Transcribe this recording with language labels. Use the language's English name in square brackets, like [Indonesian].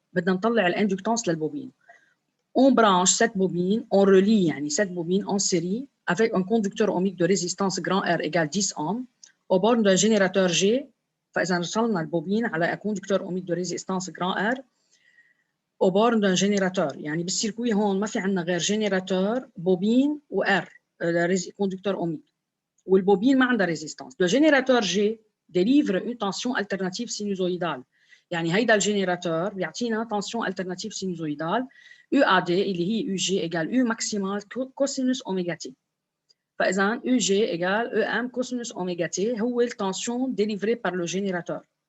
[Arabic] بدنا نطلع l'inductance للبوبين. [French] On branche cette bobine, on relie cette bobine en série avec un conducteur ohmique de résistance grand R égale 10 ohms aux bornes d'un générateur G. [Arabic] فإذا وصلنا البوبين على [French] un conducteur ohmique de résistance grand R aux bornes d'un générateur. [Arabic] يعني بالسيركوي هون ما في عندنا غير جينيراتور بوبين و R conducteur ohmique. والبوبين ما عندها résistance. [French] Le générateur G délivre une tension alternative sinusoïdale. [Arabic] يعني هيدا الجينيراتور بيعطينا [French] tension alternative sinusoïdale UAD [Arabic] اللي هي [French] UG égale U maximal cosinus oméga T. [Arabic] فإذا [French] UG égale EM cosinus oméga T [Arabic] هو التنشن [French] délivrée par le générateur.